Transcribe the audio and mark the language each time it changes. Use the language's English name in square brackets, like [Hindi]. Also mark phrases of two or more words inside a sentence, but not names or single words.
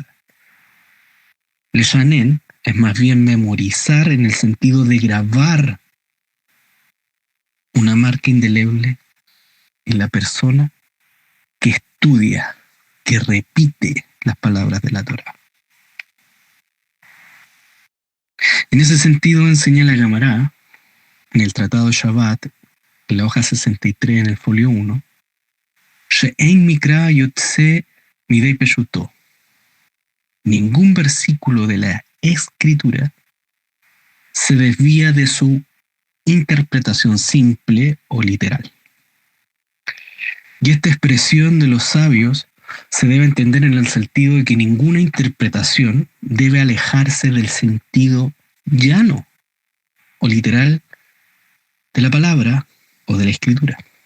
[Spanish] Leshanen es más bien memorizar en el sentido de grabar una marca indeleble en la persona que estudia, que repite las palabras de la Torá. En ese sentido enseña la Gemara en el Tratado de Shabbat, en la hoja 63 en el folio 1, [Hebrew] שאין מקרא יוצא מידי פשוטו. [Spanish] Ningún versículo de la Escritura se desvía de su interpretación simple o literal. Y esta expresión de los sabios se debe entender en el sentido de que ninguna interpretación debe alejarse del sentido llano o literal de la palabra o de la escritura.